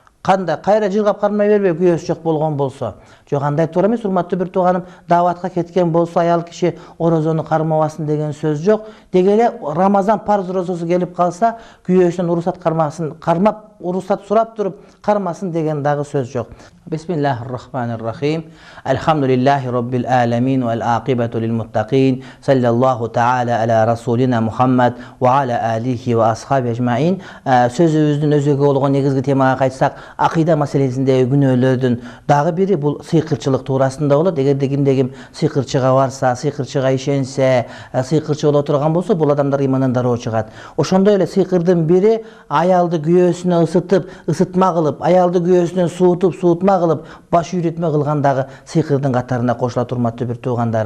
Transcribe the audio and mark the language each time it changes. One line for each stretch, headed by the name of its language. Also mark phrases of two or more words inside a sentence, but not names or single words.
Kyrgyz: Кандай кайра жыргап кармай бербей күйөөсү жок болгон болсо. Жок, андай туура эмес, урматтуу бир тууганым. Даватка кеткен болсо аял киши орозону кармабасын деген сөз жок. Деги эле Рамазан парз розосу келип калса, күйөөсүнөн уруксат кармап, уруксат сурап туруп кармасын деген дагы сөз жок.
Arabic: بسم الله الرحمن الرحيم. الحمد لله رب العالمين والعاقبة للمتقين. صلى الله تعالى على رسولنا محمد وعلى آله وأصحابه أجمعين.
Kyrgyz: Сөзүбүздүн өзөгү болгон негизги темага кайтсак, акыйда маселесиндеги күнөөлөрдүн дагы бири бул сыйкырчылык туурасында болот. Эгерде кимде-ким сыйкырчыга барса, сыйкырчыга ишенсе, сыйкырчы боло турган болсо, бул адамдар имандан дароо чыгат. Ошондой эле сыйкырдын бири аялды күйөөсүнө ысытып, ысытма кылып, аялды күйөөсүнөн суутуп, суутма кылып, баш үйрөтмө кылгандагы сыйкырдын катарына кошулат, урматтуу бир туугандарым.